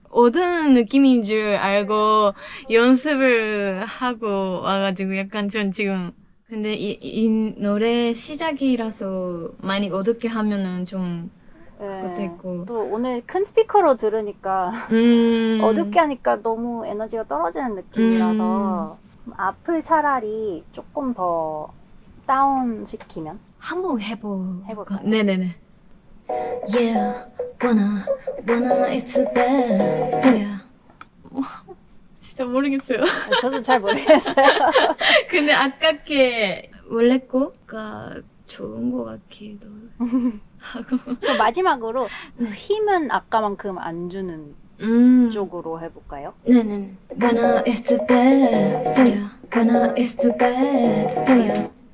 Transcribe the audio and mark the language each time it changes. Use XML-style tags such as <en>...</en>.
<ko>어떤 느낌인 줄 알고 연습을 하고 와가지고 약간 전 지금 근데 이 노래 시작이라서 많이 어둡게 하면은 좀 그것도 네. 있고 또 오늘 큰 스피커로 들으니까 어둡게 하니까 너무 에너지가 떨어지는 느낌이라서 앞을 차라리 조금 더 다운 시키면 한번 해볼까요? 네네네.</ko> <en>Yeah, wanna, it's too bad for ya.</en> <ko>진짜 모르겠어요. 저도 잘 모르겠어요. 근데 아깝게 원래 거가 좋은 것 같기도 하고. 그럼 마지막으로 힘은 아까만큼 안 주는 쪽으로 해볼까요? 네네.</ko> <en>Wanna, it's too bad for ya. Wanna, it's too bad for ya.</en>